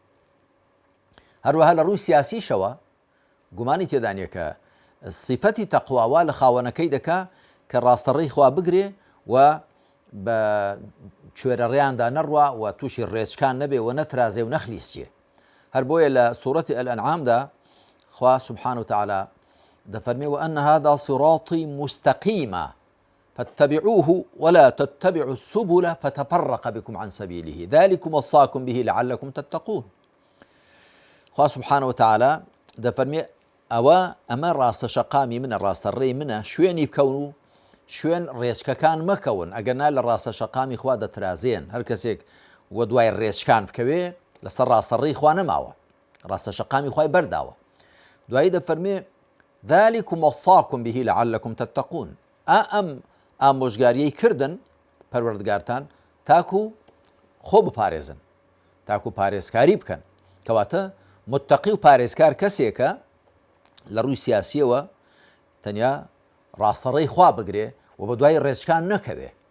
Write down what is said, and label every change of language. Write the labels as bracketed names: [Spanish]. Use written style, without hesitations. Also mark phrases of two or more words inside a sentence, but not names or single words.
[Central Kurdish] هەروەها لە ڕووی سیاسیشەوە گومانی تێدا نییە کە صفەتی تەقواوە لە خاوەنەکەی دەکا کە ڕاستەڕێی خوا بگرێ و بە کوێرە ڕێیاندا نەڕوا و تووشی ڕێچکان نەبێ و نەترازێ و نەخلیسچێ. هەر بۆیە لە سوورەتی ئەلئەنعامدا خوا [Arabic] سبحانه وتعالى دەفەرمێ وأن هذا صراطي مستقيما فاتبعوه ولا تتبعوا السبل فتفرق بكم عن سبيله ذلكم وصاكم به لعلكم تتقون. [Central Kurdish] خوا [Arabic] سبحانه وتعالى [Central Kurdish] دەفەرمێ ئەمە ڕاستە شەقامی منە، ڕاستەڕێی منە، شوێنی بکەون و شوێن ڕێچکەکان مەکەون، ئەگەرنا لە ڕاستە شەقامی خوا دەترازێن. هەر کەسێک وە دوای ڕێچکان بکەوێ لەسەر ڕاستەڕێی خوا نەماوە، ڕاستە شەقامی خوای بەرداوە. دوایی دەفەرمێ [Arabic] ذلكم وصاكم به لعلكم تتقون. [Central Kurdish] ئەم ئامۆژگاریەی کردن پەروەردگارتان تاکو خۆ بپارێزن، تاکو پارێزکاری بکەن. کەواتە متەقی و پارێزکار کەسێکە لە ڕووی سیاسیەوە تەنیا ڕاستەڕێی خوا بگرێ و بە دوای ڕێچکان نەکەوێ.